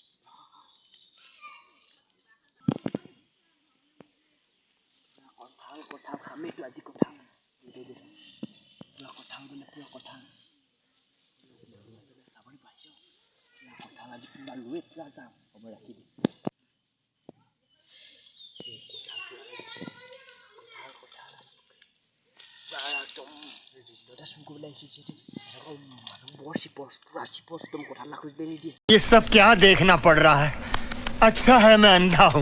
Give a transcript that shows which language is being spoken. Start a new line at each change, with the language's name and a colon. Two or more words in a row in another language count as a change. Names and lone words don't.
Assamese: কঁঠাল খামেইতো আজি কঁঠাল পুৰা কঁঠাল মানে পুৰা কঁঠাল চাবলৈ পাইছ কঁঠাল আজি পুৰা লৈ পুৰা যাম হ'ব ৰাখি দিম একদম চুৰ কৰিবলৈ আহিছোঁ যিহেতু মানুহ বৰ চিপচ পুৰা চিপচ একদম কঁঠাল নাখোজিলে নিদিয়ে।
Hindi: ये सब क्या देखना पड़ रहा है? अच्छा है मैं अंधा हूँ।